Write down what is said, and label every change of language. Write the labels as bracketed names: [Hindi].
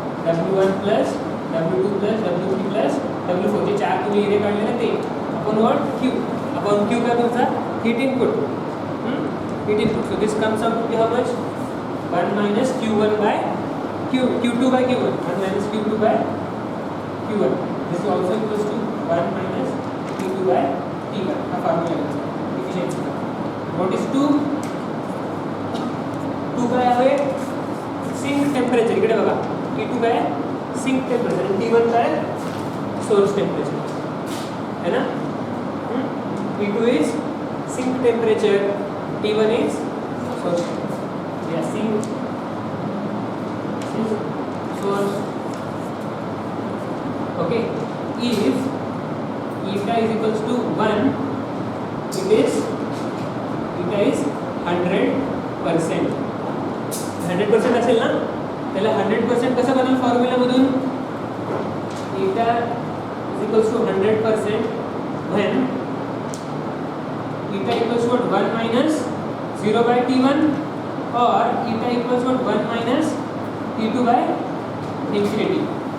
[English] W1 plus W2 plus W3 plus W4. [Marathi] जे 4 तुम्ही area काढले ना ते [English] Upon what? Q. Upon Q [Marathi] का तुमचा [English] Heat input. Heat input. So this comes out to be how much? 1 minus Q1 by Q2 by Q1. 1 minus Q2 by Q1. This is also equals to 1 minus Q2 by T1. A formula is efficiency. What is 2? [Marathi] 2 काय आहे? [English] Sink temperature. [Marathi] इकडे बघा. T2 काय? [English] Sink temperature. [Marathi] आणि T1 काय? [English] Source temperature. [Hindi] है ना? [English] T2 is sink temperature. T1 is source. Yeah, sink source. Okay. If eta is equals to 1, it is eta is 100%. [Marathi] 100% असेल ना, त्याला 100% कसं बनवलं फॉर्म्युलामधून? [English] eta is equals to 100% when eta equals to 1 minus 0 by T1 or eta equals to 1 minus T2 by infinity.